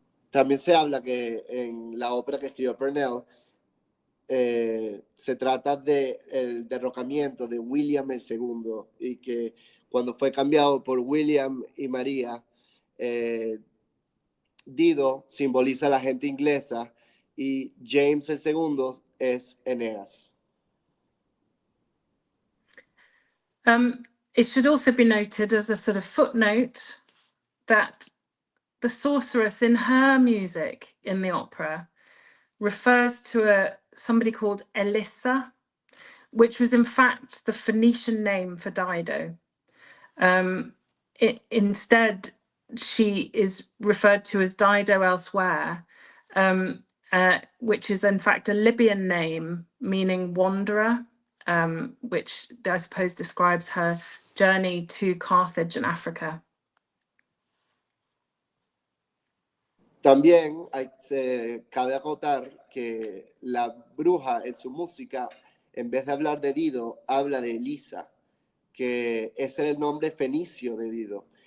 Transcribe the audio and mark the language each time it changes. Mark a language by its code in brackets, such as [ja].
[es] También se habla que en la ópera que escribió Purcell se trata del derrocamiento de William II y que cuando fue cambiado por William y María, Dido simboliza a la gente inglesa y James II es Eneas. [en] It should also be noted as a sort of footnote that the sorceress in her music in the opera refers to somebody called Elissa, which was in fact the Phoenician name for Dido. Instead, she is referred to as Dido elsewhere, which is in fact a Libyan name meaning wanderer, which I suppose describes her journey to Carthage in Africa. [es] También cabe acotar que la bruja en su música, en vez de hablar de Dido, habla de Elisa, que ese era el nombre fenicio de Dido.